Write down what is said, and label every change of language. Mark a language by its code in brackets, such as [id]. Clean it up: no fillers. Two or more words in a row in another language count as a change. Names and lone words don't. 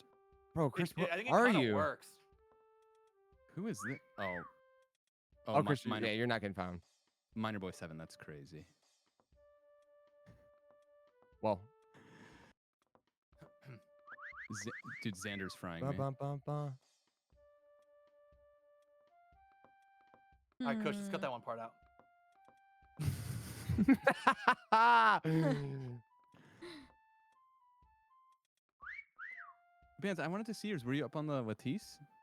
[en] Bro, Chris, I what think it are kinda you? works. Who is this? Oh. Oh, Chris, Minor, yeah, you're not getting found. Minor Boy 7. That's crazy. Well, Dude, Xander's frying ba me. ba ba ba. All right, Coach, let's cut that one part out. Banth, I wanted to see yours. Were you up on the Latisse?